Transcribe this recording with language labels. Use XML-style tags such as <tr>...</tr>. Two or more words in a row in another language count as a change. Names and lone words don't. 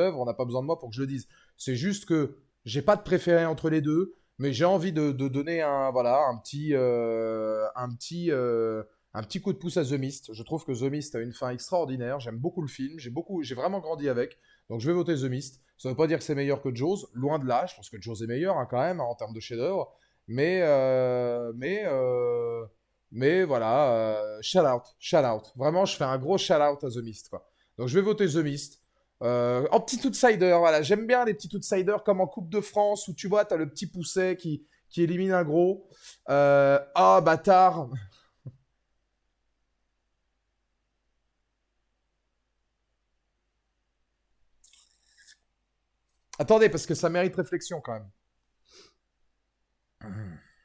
<fr>On n'a pas besoin de moi pour que je le dise. C'est juste que j'ai pas de préféré entre les deux, mais j'ai envie de donner un petit coup de pouce à The Mist. Je trouve que The Mist a une fin extraordinaire. J'aime beaucoup le film. J'ai vraiment grandi avec. Donc je vais voter The Mist. Ça veut pas dire que c'est meilleur que Jaws. Loin de là. Je pense que Jaws est meilleur hein, quand même hein, en termes de chef-d'œuvre. Mais, euh, mais, euh, mais voilà,</fr> <en>shout out, shout out.</en> <fr>Vraiment, je fais un gros</fr> <en>shout out</en> <fr>à The Mist, quoi. Donc je vais voter The Mist. En petit outsider, voilà. J'aime bien les petits outsiders comme en Coupe de France où tu vois, t'as le petit pousset qui élimine un gros. Ah, bâtard. Attendez, parce que ça mérite réflexion quand même.</fr>